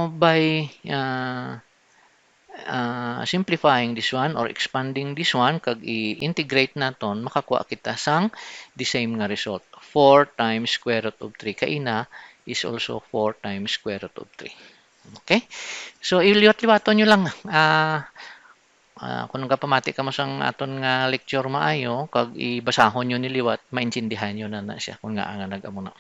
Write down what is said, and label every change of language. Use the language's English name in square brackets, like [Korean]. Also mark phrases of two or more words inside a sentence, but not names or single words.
[English] So, by simplifying this one or expanding this one [Hiligaynon] kag i-integrate naton makakuha kita sang [English] the same nga result. 4 times square root of 3 kaina is also 4 times square root of 3. Okay? [Hiligaynon] So iliwat-liwaton nyo lang kung nagapamati ka mo sang aton nga lecture maayo kag ibasahon nyo niliwat maintindihan nyo na siya kung nga nag-amo na.